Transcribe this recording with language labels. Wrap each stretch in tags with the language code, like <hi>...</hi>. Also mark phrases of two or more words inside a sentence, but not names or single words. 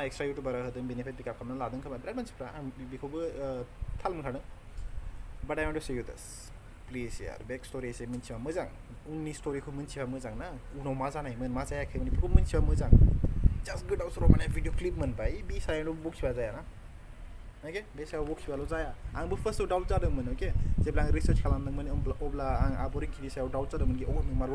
<en>extra youtuber</en> <brx>होदों बेनिफ्राय पिकआप खालामना लादों खोमा बिराद मानसिफ्रा आं बेखौबो थाल मोनखादों</brx> <en>but I want to say you this please</en> <brx>यार</brx> <en>back story</en> <brx>एसे मिन्थिबा मोजां उननि स्ट'रिखौ मिन्थिबा मोजां ना उनाव मा जानायमोन मा जायाखैमोन बेफोरखौ मिन्थिबा मोजां जास्ट गोदाव सोराव माने</brx> <en>video clip</en> <brx>मोनबाय बे सायावल' बखिबा जायाना ओके बे सायाव बखिबाल' जाया आंबो फार्स्टआव डाउट जादोंमोन ओके जेब्ला आं रिसार्च खालामदोंमोन अब्ला आं आब' रिंकिनि सायाव डाउट जादोंमोन कि नंमारगौ</brx>